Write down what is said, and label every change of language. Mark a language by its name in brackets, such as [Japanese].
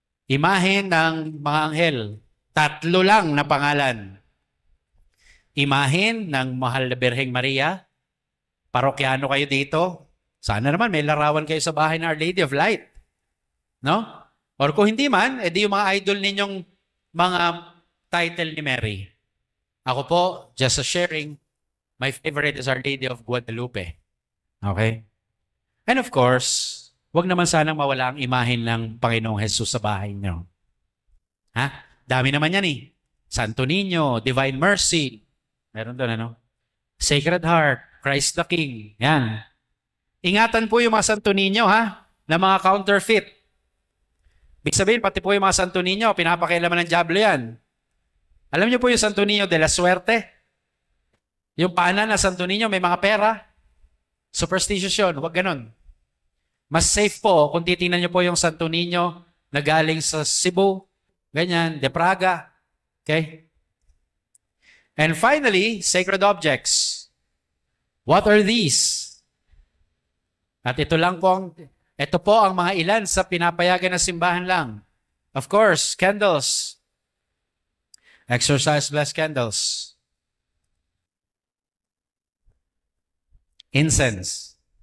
[Filipino] Imahe ng mga anghel. 3 lang na pangalan. Imahe ng Mahal na Birheng Maria. Parokyano kayo dito. Sana naman may larawan kayo sa bahay ng Our Lady of Light. No? Or kung hindi man, edi yung mga idol ninyong mga title ni Mary. Ako po, [English] just a sharing, my favorite is Our Lady of Guadalupe. Okay? [Filipino] And of course, wag naman sanang mawala ang imahin ng Panginoong Jesus sa bahay niyo. Ha? Dami naman yan eh. Santo Niño, Divine Mercy. Meron doon ano? [English] Sacred Heart, Christ the King. [Filipino] Yan. Ingatan po yung mga Santo Niño ha, na mga counterfeit. Ibig sabihin, pati po yung mga Santo Niño, pinapakialaman ng diablo yan. Alam niyo po yung Santo Niño de la Suerte? Yung paanan na Santo Niño, may mga pera. Superstitious yun, huwag ganun. Mas safe po kung titingnan niyo po yung Santo Niño na galing sa Cebu, ganyan, de Praga. Okay? [English] And finally, sacred objects. What are these? [Filipino] At ito po ang mga ilan sa pinapayagan ng simbahan lang. [English] Of course, candles. Exorcise blessed candles. Incense.